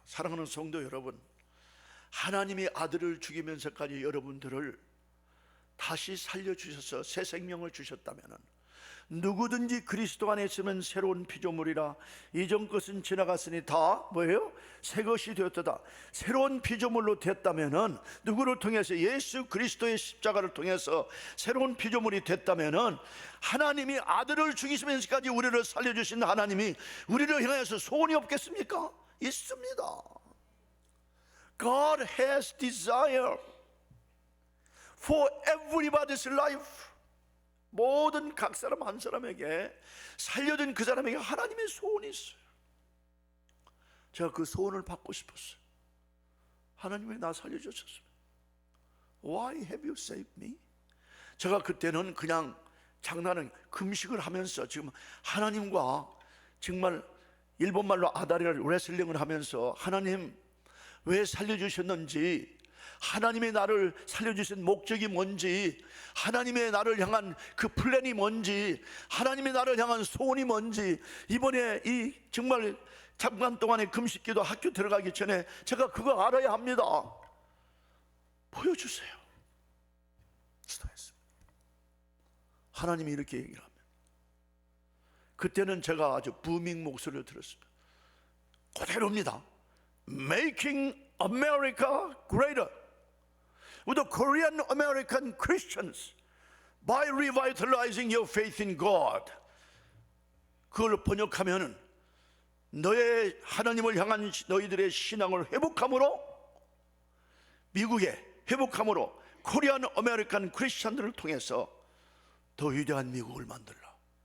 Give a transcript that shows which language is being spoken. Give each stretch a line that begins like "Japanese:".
Korean: 사랑하는 성도 여러분, 하나님이 아들을 죽이면서까지 여러분들을 다시 살려주셔서 새 생명을 주셨다면, 누구든지 그리스도 안에 있으면 새로운 피조물이라, 이전 것은 지나갔으니 다 뭐예요? 새 것이 되었다. 새로운 피조물로 됐다면은, 누구를 통해서? 예수 그리스도의 십자가를 통해서 새로운 피조물이 됐다면은, 하나님이 아들을 죽이시면서까지 우리를 살려주신 하나님이 우리를 향해서 소원이 없겠습니까? 있습니다.
English: God has desire for everybody's life.
Korean: 모든 각 사람 한 사람에게, 살려준 그 사람에게 하나님의 소원이 있어요. 제가 그 소원을 받고 싶었어요. 하나님 왜 나 살려주셨어요?
English: Why have you saved me?
Korean: 제가 그때는 그냥 장난은 금식을 하면서 지금 하나님과 정말 일본말로 아다리를 레슬링을 하면서, 하나님 왜 살려주셨는지, 하나님의 나를 살려주신 목적이 뭔지, 하나님의 나를 향한 그 플랜이 뭔지, 하나님의 나를 향한 소원이 뭔지, 이번에 이 정말 잠깐 동안의 금식기도 학교 들어가기 전에 제가 그거 알아야 합니다. 보여주세요. 기도했습니다. 하나님이 이렇게 얘기를 하면, 그때는 제가 아주 부밍 목소리를 들었습니다. 그대로입니다.
English: Making America Greater with the Korean American Christians by revitalizing your faith in God.
Korean: 그걸 번역하면은, 너의 하나님을 향한 너희들의 신앙을 회복함으로, 미국의 회복함으로 코리안 아메리칸 크리스천들을 통해서 더 위대한 미국을 만들라.